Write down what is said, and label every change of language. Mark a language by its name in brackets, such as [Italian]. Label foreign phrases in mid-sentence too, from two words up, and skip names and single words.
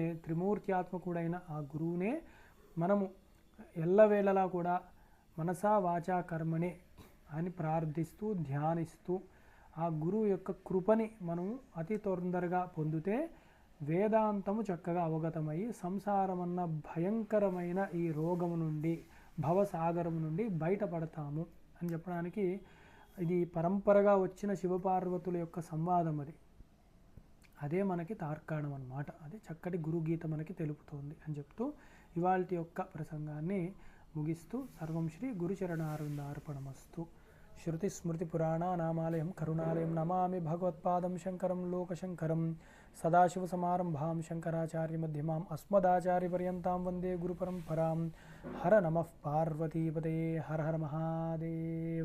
[Telugu] త్రిమూర్త్యాత్మకుడైన ఆ గురువునే మనము ఎల్లవేళలా కూడా [Sanskrit] మనసా వాచా కర్మణే [Telugu] అని ప్రార్థిస్తూ ధ్యానిస్తూ ఆ గురువు యొక్క కృపని మనము అతి తొందరగా పొందితే వేదాంతము చక్కగా అవగతమయ్యి సంసారమన్న భయంకరమైన ఈ రోగము నుండి, భవసాగరము నుండి బయటపడతాము అని చెప్పడానికి ఇది పరంపరగా వచ్చిన శివపార్వతుల యొక్క సంవాదం. అదే మనకి తార్కాణం అన్నమాట. అదే చక్కటి గురుగీత మనకి తెలుపుతోంది అని చెప్తూ ఇవాల్టి యొక్క ప్రసంగాన్ని ముగిస్తూ [Sanskrit] సర్వం శ్రీ గురుచరణారవిందార్పణమస్తు. श्रुतिस्मृतिपुराणानामालयं करुणालयं नमामि भगवत्पादं शङ्करं लोकशङ्करं सदाशिवसमारम्भां शङ्कराचार्यमध्यमाम् अस्मदाचार्यपर्यन्तां वन्दे गुरुपरम्परां. हर नमः पार्वतीपते, हर हर महादेव.